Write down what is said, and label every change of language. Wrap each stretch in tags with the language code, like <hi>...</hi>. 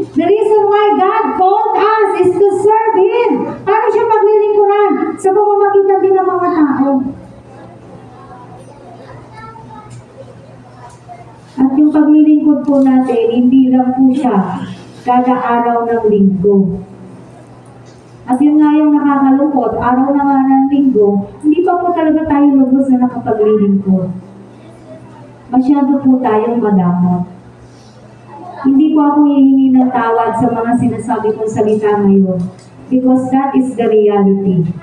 <en>The reason why God called us is to serve Him.</en> <tl>Paano siya paglilingkuran? Sa pamamagitan din ng mga tao. At yung paglilingkod po natin, hindi lang po siya kada araw ng linggo. At yun nga yung nakakalungkot, araw na nga ng linggo, hindi pa po talaga tayo lubos na nakapaglilingkod. Masyado po tayong madamot. Hindi po ako hihingi ng tawad sa mga sinasabi kong salita ngayon.</tl> <en>Because that is the reality.</en>